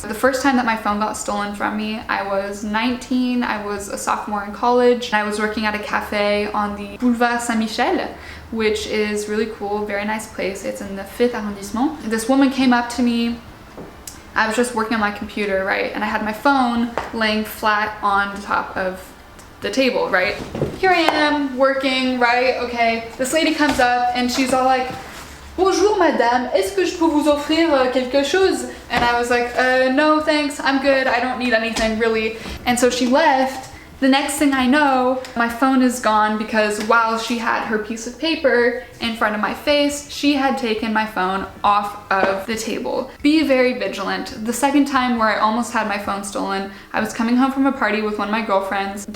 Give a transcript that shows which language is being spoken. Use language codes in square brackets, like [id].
[en] The first time that my phone got stolen from me, I was 19, I was a sophomore in college, and I was working at a cafe on the Boulevard Saint-Michel, which is really cool, very nice place. It's in the 5th arrondissement. This woman came up to me. I was just working on my computer, right? And I had my phone laying flat on the top of the table, right? Here I am working, right? Okay. This lady comes up and she's all like, [fr] bonjour madame, est-ce que je peux vous offrir quelque chose? [en] And I was like, no thanks, I'm good, I don't need anything really. And so she left. The next thing I know, my phone is gone because while she had her piece of paper in front of my face, she had taken my phone off of the table. Be very vigilant. The second time where I almost had my phone stolen, I was coming home from a party with one of my girlfriends.